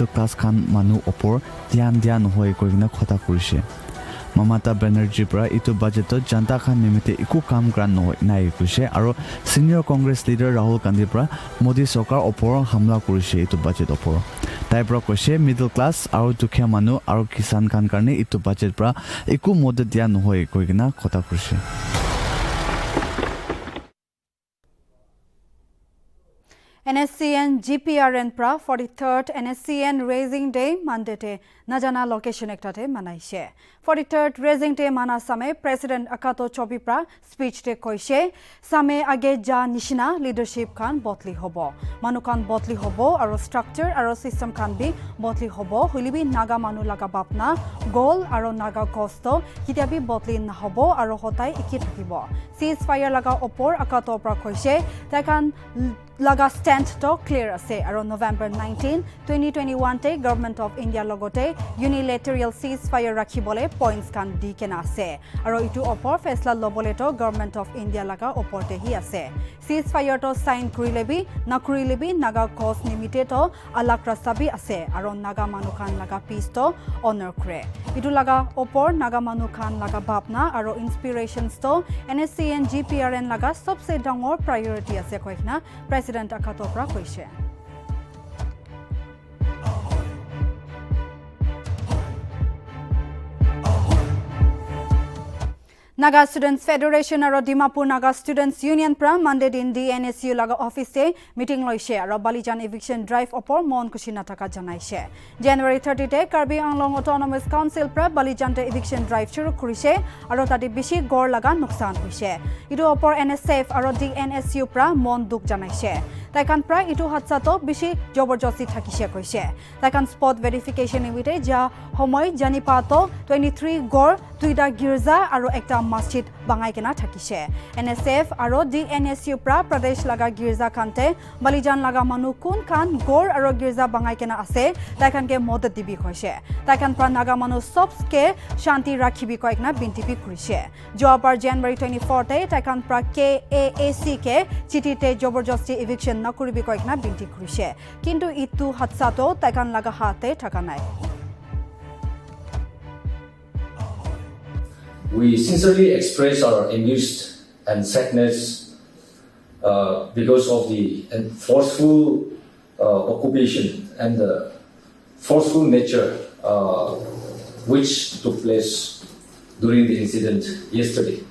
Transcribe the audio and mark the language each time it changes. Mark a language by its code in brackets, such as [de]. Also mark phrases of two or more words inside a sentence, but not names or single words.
[nag] क्लास खान मानु ओपर ध्यान होय कोइना खता करिसे ममता बनर्जी प्रा इतु बजेट जनता खान निमिते इकु काम ग्रान नय नाइ कुसे और [en] senior Congress leader [nag] राहुल गांधी प्रा मोदी सरकार ओपर हमला करिसे इतु बजेट ओपर ताइ प्रा कइसे [en] middle class [nag] और दुखिया मानु और किसान खान कारणे इतु बजेट प्रा इकु मदद दिया नय कोइना खता करिसे NSCN GPRN pra 43rd NSCN Raising Day Monday te najana location ektate manaise 43rd Raising Day mana same President Akato Chobi pra speech te koise same age ja nishina leadership khan botli hobo manukan botli hobo aro structure aro system khan bi botli hobo hulibi naga manu laga bapna goal aro naga costo hitabi botli na hobo aro hotai iki thakibo ceasefire laga opor Akato pra koise takan laga stand to clear ase aro November 19 2021 te government of India logote [en] unilateral ceasefire [nag] rakhibole points kan dikena ase aro itu opor faisla lobole to government of India laga oporte hi ase ceasefire to sign kurilebi na kurilebi naga cause nimite to alak rastabi ase aro naga manukan laga peace to honor kre itu laga opor naga manukan laga bapna aro inspirations to NSC and GPRN laga sobse dangor priority ase koikna president akatopra koise Naga Students Federation aro Dimapur Naga Students Union pra Monday din DNSU laga office se meeting loise aro Balijan [en] eviction drive [nag] opor mon kushina taka janaise January 30 te Karbi Anglong Autonomous Council pra Balijan te [en] eviction drive [nag] shuru kurise aro tati bishi gor laga nuksan hoise idu opor NSF aro DNSU pra mon duk janaise Taikan pra itu hatsato bishi joborjosti thakise koise Taikan [en] spot verification [nag] nimite ja homoy janipato 23 gor tuida girza aro ekta masjid bangai kena thakise NSF aro DNSU pra Pradesh laga girza kante Balijan laga manu kun kan gor aro girza bangai kena ase taikan ke modat dibi koise taikan pra naga manu sobs ke shanti rakhibi koikna binti bi kurise jobar January 24 te taikan pra KAAC ke chiti te joborjosti eviction nakuribi koikna binti kurise kintu itu hatsato taikan laga hate thakanai [en] We sincerely express our anguish and sadness because of the forceful occupation and the forceful nature which took place during the incident yesterday.